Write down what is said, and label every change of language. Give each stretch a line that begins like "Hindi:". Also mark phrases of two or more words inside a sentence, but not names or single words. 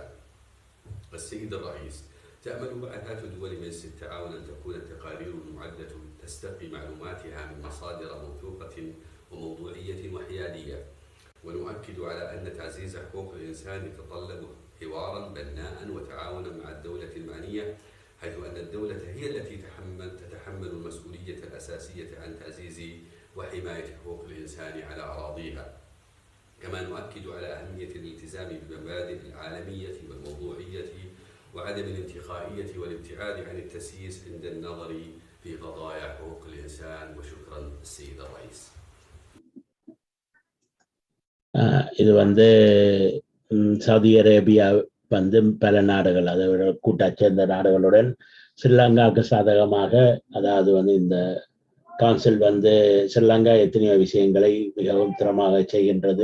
Arabic: السيد الرئيس، تأمل بعثات دول مجلس التعاون أن تكون التقارير المعدة تستقي معلوماتها من مصادر موثوقة وموضوعية وحيادية، ونؤكد على أن تعزيز حقوق الإنسان يتطلب حوارا بناء وتعاونا مع الدولة المعنية، حيث أن الدولة هي التي تتحمل المسؤولية الأساسية عن تعزيز وحماية حقوق الإنسان على أراضيها. كما نؤكد على أهمية الالتزام بالمبادئ العالمية والموضوعية وعدم الانتقائية والابتعاد عن التسييس عند النظر في قضايا حقوق الإنسان. وشكرا السيد الرئيس.
Tamil: இது சவுதி அரேபியா பல நாடுகள், அதோட கூட்டாட்சி சேர்ந்த நாடுகளுடன் ஸ்ரீலங்காவுக்கு சாதகமாக, அதாவது இந்த கவுன்சில் ஸ்ரீலங்கா எத்தனையோ விஷயங்களை மிகவும் திறமாக செய்கின்றது.